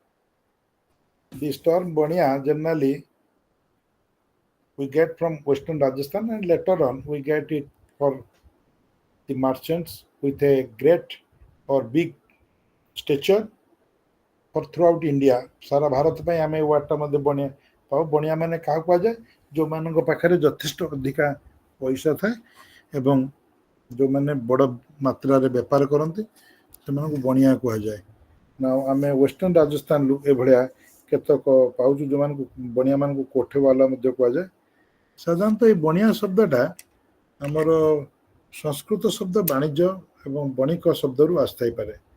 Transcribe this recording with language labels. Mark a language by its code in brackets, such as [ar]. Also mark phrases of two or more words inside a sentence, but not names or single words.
[en] This term Bania generally we get from western Rajasthan and later on we get it for the merchants with a great or big stature for throughout India. [or] ସାରା ଭାରତ ପାଇଁ ଆମେ ଏ ୱାର୍ଡଟା ମଧ୍ୟ ବଣିଆ ପାଉ ବଣିଆ ମାନେ କାହାକୁ କୁହାଯାଏ ଯେଉଁମାନଙ୍କ ପାଖରେ ଯଥେଷ୍ଟ ଅଧିକା ପଇସା ଥାଏ ଏବଂ ଯେଉଁମାନେ ବଡ଼ ମାତ୍ରାରେ ବେପାର କରନ୍ତି ସେମାନଙ୍କୁ ବଣିଆ କୁହାଯାଏ ନା ଆମେ ୱେଷ୍ଟର୍ଣ୍ଣ ରାଜସ୍ଥାନରୁ ଏଭଳିଆ କେତେକ ପାଉଛୁ ଯେଉଁମାନଙ୍କୁ ବଣିଆମାନଙ୍କୁ କୋଠେବାଲା ମଧ୍ୟ କୁହାଯାଏ ସାଧାରଣତଃ ଏଇ ବଣିଆ ଶବ୍ଦଟା ଆମର ସଂସ୍କୃତ ଶବ୍ଦ ବାଣିଜ୍ୟ ଏବଂ ବଣିକ ଶବ୍ଦରୁ ଆସିଥାଇପାରେ